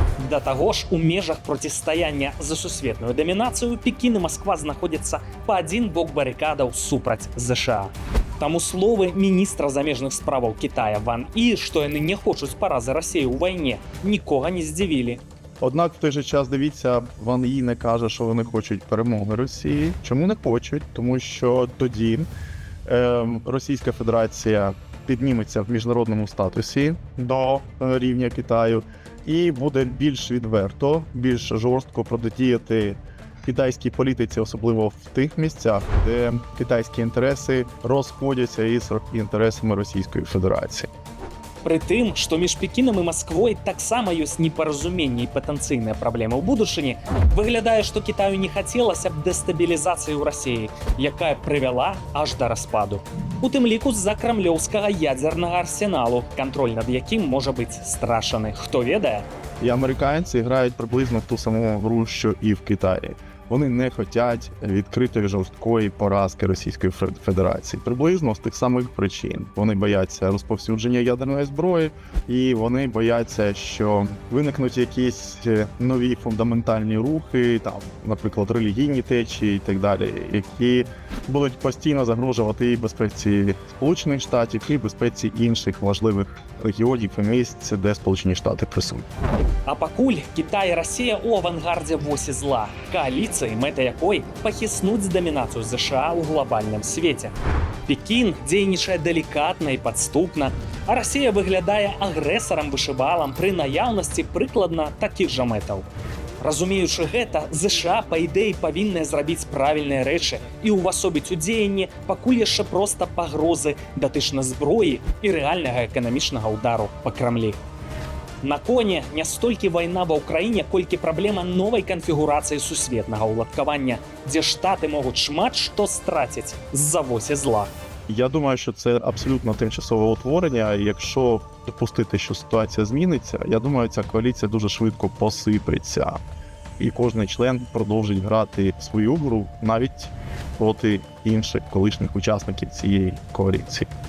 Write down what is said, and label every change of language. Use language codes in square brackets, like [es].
[be] Да таго ж, у межах процістаяння за сусветную дамінацыю Пекін і Масква знаходзяцца па адзін бок барыкадаў супраць ЗША. Таму словы міністра замежных справаў Кітая Ван І, што яны не хочуць паразы Расеі ў вайне, нікога не здзівілі. [uk] Однак в той же час, дивіться, Ван І не каже, що вони хочуть перемоги Росії. Чому не хочуть? Тому що тоді Російська Федерація підніметься в міжнародному статусі до рівня Китаю і буде більш відверто, більш жорстко протидіяти китайській політиці, особливо в тих місцях, де китайські інтереси розходяться із інтересами Російської Федерації. [be] Пры тым, што між Пекінам і Масквой таксама ёсць непаразуменне і патэнцыйныя праблемы ў будучыні, выглядае, што Кітаю не хацелася б дэстабілізацыі ў Расеі, якая прывяла аж да распаду. У тым ліку з-за крамлёўскага ядзернага арсеналу, кантроль над якім можа быць страшаны. Хто ведае? [uk] І американці грають приблизно в ту саму гру, що і в Китаї. Вони не хочуть відкритої жорсткої поразки Російської Федерації. Приблизно з тих самих причин. Вони бояться розповсюдження ядерної зброї, і вони бояться, що виникнуть якісь нові фундаментальні рухи, там, наприклад, релігійні течії і так далі, які будуть постійно загрожувати і безпеці Сполучених Штатів, і безпеці інших важливих регіонів і місць, де Сполучені Штати присутні. [be] А пакуль Кітай і Расія ў авангардзе восі зла, коаліцыі, мэта якой пахіснуць дамінацыю ЗША ў глобальным свеце. Пекін дзейнічае далікатна і падступна, а Расія выглядае агрэсарам-вышыбалам пры наяўнасці прыкладна такіх жа мэтаў. Разумеючы гэта, ЗША, па ідэі, павінныя зрабіць правільныя рэчы і ўвасобіць у дзеянні пакуль яшчэ проста пагрозы датычна зброі і рэальнага эканамічнага ўдару па Крамлі. На коне не столькі вайна ва ўкраіне, колькі праблема новай канфігурацыі сусветнага ўладкавання, дзе штаты могуць шмат што страціць з-за восі зла. [uk] Я думаю, що це абсолютно тимчасове утворення. Якщо допустити, що ситуація зміниться, я думаю, ця коаліція дуже швидко посипеться. І кожен член продовжить грати свою гру навіть проти інших колишніх учасників цієї коаліції.